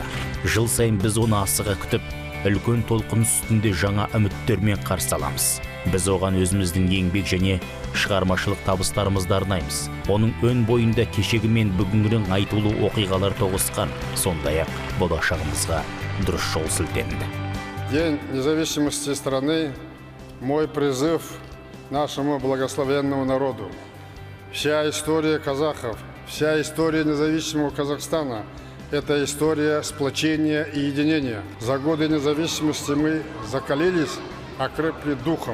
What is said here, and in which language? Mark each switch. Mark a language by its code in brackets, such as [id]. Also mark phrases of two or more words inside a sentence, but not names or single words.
[kk] Жыл сайын біз оны асыға күтіп, үлкен толқын үстінде жаңа үміттермен қарсы аламыз. Біз оған өзіміздің еңбек және шығармашылық табыстарымызды арнаймыз. Оның өн бойында кешегі мен бүгінгінің айтулы оқиғалар тоғысқан, сондай-ақ болашағымызға дұрыс жол сілтенді. [ru] День независимости страны – мой призыв нашему благословенному народу. Вся история казахов, вся история независимого Казахстана – это история сплочения и единения. За годы независимости мы закалились, окрепли духом.